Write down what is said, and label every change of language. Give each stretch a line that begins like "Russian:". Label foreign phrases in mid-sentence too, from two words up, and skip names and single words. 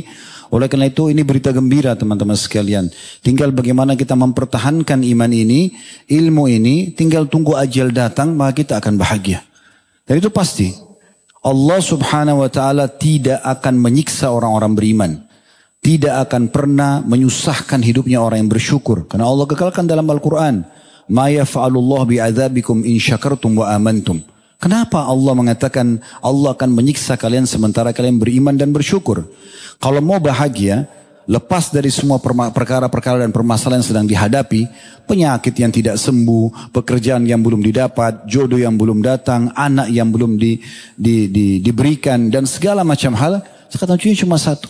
Indonesian: Oleh karena itu ini berita gembira teman-teman sekalian. Tinggal bagaimana kita mempertahankan iman ini, ilmu ini, tinggal tunggu ajal datang maka kita akan bahagia. Dan itu pasti Allah
Arabic: سبحانه وتعالى
Indonesian: tidak akan menyiksa orang-orang beriman. Tidak akan pernah menyusahkan hidupnya orang yang bersyukur. Karena Allah kekalkan dalam Al-Quran.
Arabic: ما يفعل الله بعذابكم إن شكرتم وآمنتم.
Indonesian: Kenapa Allah mengatakan Allah akan menyiksa kalian sementara kalian beriman dan bersyukur? Kalau mau bahagia, lepas dari semua perkara-perkara dan permasalahan yang sedang dihadapi, penyakit yang tidak sembuh, pekerjaan yang belum didapat, jodoh yang belum datang, anak yang belum diberikan, dan segala macam hal, kata kuncinya cuma satu.